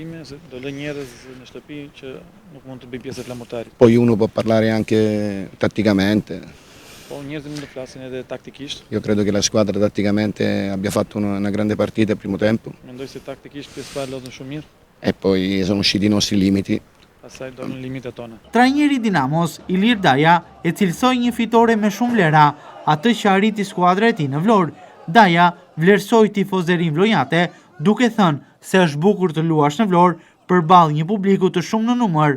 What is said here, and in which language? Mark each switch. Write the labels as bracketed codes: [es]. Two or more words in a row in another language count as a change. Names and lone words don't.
[it] Poi uno può parlare anche tatticamente. Io credo che la squadra tatticamente abbia fatto una grande partita il primo tempo. E poi sono usciti i nostri limiti. [sq] Trajneri Dinamos, Ilir Daja, e cilësoi një fitore me shumë vlera, atë që arriti skuadra e tij në Vlorë. Daja vlerësoi tifozerin vlojate, duke thënë se është bukur të luash në Vlorë përballë një publiku të shumë në numër.